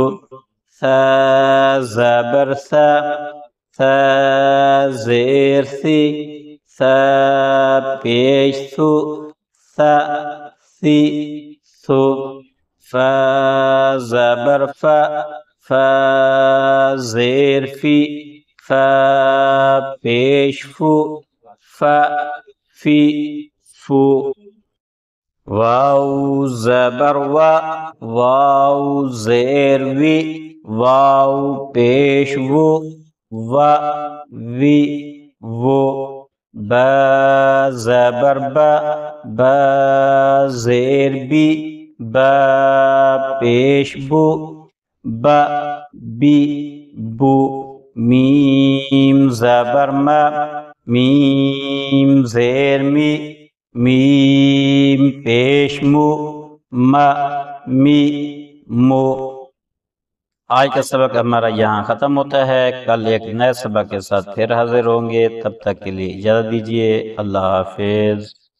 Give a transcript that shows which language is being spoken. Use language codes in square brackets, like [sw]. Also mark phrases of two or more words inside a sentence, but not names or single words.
[ur] ثا زبر ثا، ثا زیر ثی، ثا پیش ثو، ثا ثی ثو، فا زبر فا، فا زیر فی، فا پیش فو، فا فی فو، واو زبر وا، واو زیر وی، واو پیش وو، وا وی وو، با زبر با، با زیر بی، با پیش بو، با بی بو، میم زبر ما، میم زیر می، میم پیش مو، ما می مو۔ آج کا سبق ہمارا یہاں ختم ہوتا ہے، کل ایک نئے سبق کے ساتھ پھر حاضر ہوں گے، تب تک کے لیے اجازت دیجیے، اللہ حافظ۔